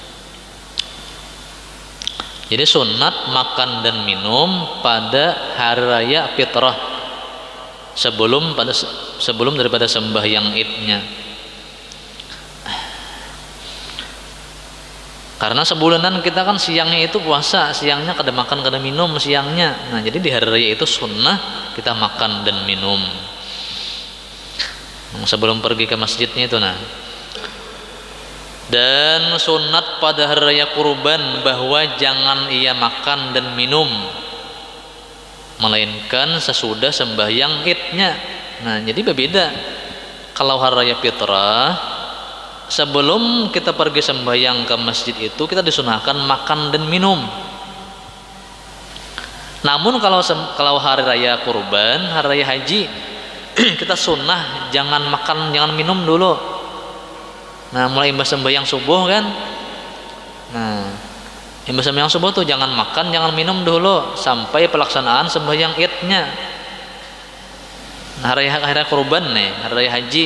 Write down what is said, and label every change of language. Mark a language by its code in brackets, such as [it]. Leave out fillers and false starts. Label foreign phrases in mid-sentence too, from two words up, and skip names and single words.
[id] Jadi sunat makan dan minum pada hari raya fitrah sebelum daripada sembahyang Idnya. Karena sebulanan kita kan siangnya itu puasa, siangnya kada makan kada minum siangnya. Nah, jadi di hari raya itu sunnah kita makan dan minum sebelum pergi ke masjidnya itu. Nah, dan sunat pada hari raya kurban bahwa jangan ia makan dan minum melainkan sesudah sembahyang Idnya. Nah, jadi berbeda. Kalau hari raya fitrah sebelum kita pergi sembahyang ke masjid itu kita disunahkan makan dan minum. Namun kalau hari raya kurban, hari raya haji, kita sunnah jangan makan, jangan minum dulu. Nah, mulai imbas sembahyang subuh kan. Nah, imbas sembahyang subuh tuh jangan makan, jangan minum dulu sampai pelaksanaan sembahyang Idnya. Nah, hari raya kurban nih, hari raya haji.